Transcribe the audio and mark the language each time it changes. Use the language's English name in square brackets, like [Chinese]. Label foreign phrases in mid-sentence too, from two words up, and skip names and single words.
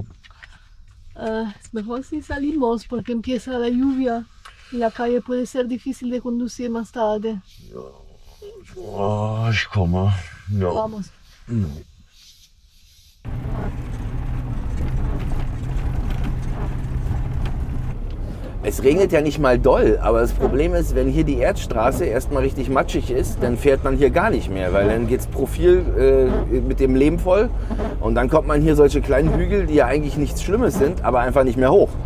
[Spanish] es mejor si salimos porque empieza la lluvia y la calle puede ser difícil de conducir más tarde. [German] Oh, ich komme. Ja. [Spanish] Vamos. [German] Es regnet ja nicht mal doll, aber das Problem ist, wenn hier die Erdstraße erstmal richtig matschig ist, dann fährt man hier gar nicht mehr, weil dann geht's Profil mit dem Lehm voll und dann kommt man hier solche kleinen Hügel, die ja eigentlich nichts Schlimmes sind, aber einfach nicht mehr hoch.